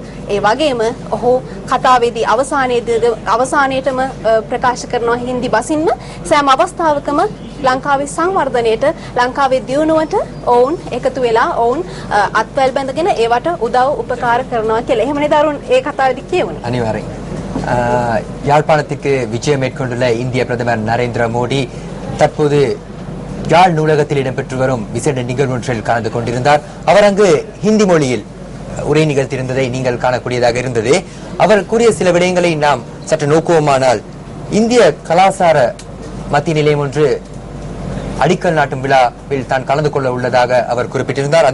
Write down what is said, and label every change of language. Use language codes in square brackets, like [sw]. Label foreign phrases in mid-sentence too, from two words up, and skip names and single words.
[si] ඒ වගේම ඔහු කතාවේදී අවසානයේටම ප්‍රකාශ කරනවා හින්දි බසින්ම සෑම අවස්ථාවකම ලංකාවේ සංවර්ධනයට ලංකාවේ දියුණුවට ඔවුන් එකතු වෙලා ඔවුන් අත්වැල් බැඳගෙන ඒවට උදව් උපකාර කරනවා කියලා. එහෙම නේද අරුන් ඒ කතාවේදී කියවුනේ? අනිවාර්යෙන්. [ta] யாழ்ப்பாணத்துக்கு விஜயம் மேற்கொண்டுள்ள இந்திய பிரதமர் நரேந்திர மோடி தற்போது யாழ் நூலகத்தில் இடம்பெற்று வரும் விசேட நிகழ்வு ஒன்றில் கலந்து கொண்டிருந்தார். அவர் அங்கு ஹிந்தி மொழியில் உரை நிகழ்த்தியிருந்ததை நீங்கள் காணக்கூடியதாக இருந்தது. அவர் கூறிய சில விடயங்களை நாம் சற்று நோக்குவோமானால் இந்திய கலாசார மத்திய நிலையம் ஒன்று அடிக்கல் நாட்டும் விழாவில் தான் கலந்து கொள்ள உள்ளதாக அவர் குறிப்பிட்டிருந்தார்.